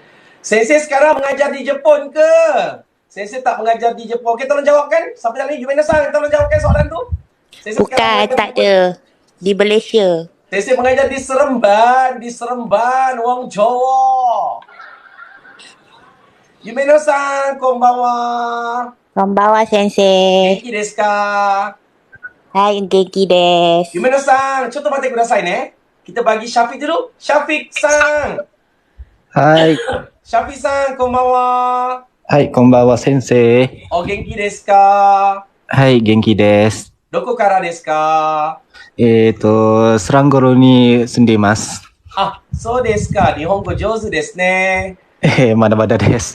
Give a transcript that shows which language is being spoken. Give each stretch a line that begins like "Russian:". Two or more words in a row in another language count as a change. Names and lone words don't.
Malay: Sensei sekarang mengajar di Jepun ke? Sensei tak mengajar di Jepun. Okey, tolong jawabkan. Siapa yang ni? Yumena-san, tolong jawabkan soalan tu. Sensei bukan, tak ada. Di Malaysia. Sensei mengajar di Seremban, Wong Jawa.
Japanese: ゆめのさん、こんばんは. こんばんは、先生. 元気ですか? はい、元気です. ゆめのさん、ちょっと待ってくださいね.
Malay: Kita bagi Syafiq dulu. Syafiq-san.
Japanese: Hai. シャフィクさん、こんばんは. はい、こんばんは、先生. 元気ですか? はい、元気です. どこからですか？スランゴロに住んでいます。そうですか。日本語上手ですね。まだまだです。